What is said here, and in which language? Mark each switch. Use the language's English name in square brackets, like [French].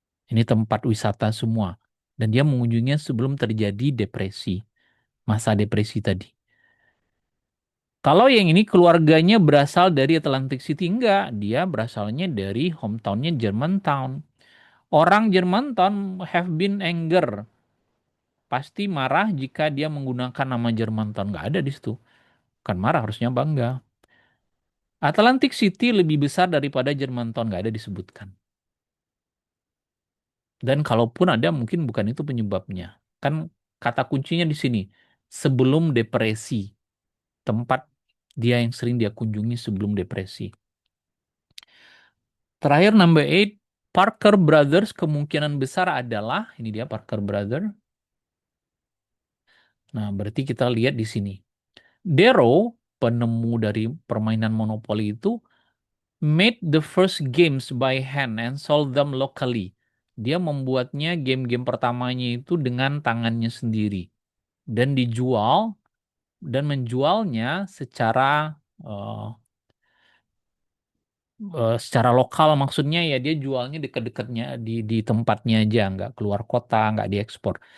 [Indonesian] Ini tempat wisata semua. Dan dia mengunjunginya sebelum terjadi depresi, masa depresi tadi. Kalau yang ini keluarganya berasal dari Atlantic City, enggak. Dia berasalnya dari hometownnya Germantown. Orang [English] Germantown have been anger. [Indonesian] Pasti marah jika dia menggunakan nama Germantown. Nggak ada di situ. Kan marah, harusnya bangga. Atlantic City lebih besar daripada Germantown. Nggak ada disebutkan. Dan kalaupun ada, mungkin bukan itu penyebabnya. Kan kata kuncinya di sini. Sebelum depresi. Tempat dia yang sering dia kunjungi sebelum depresi. Terakhir number 8, Parker Brothers kemungkinan besar adalah, ini dia Parker Brothers. Nah, berarti kita lihat di sini. [English] Darrow, [Indonesian] penemu dari permainan monopoli itu, [English] made the first games by hand and sold them locally. [Indonesian] Dia membuatnya game-game pertamanya itu dengan tangannya sendiri dan dijual dan menjualnya eh, secara lokal, maksudnya ya dia jualnya dekat-dekatnya di tempatnya aja, nggak keluar kota, nggak diekspor.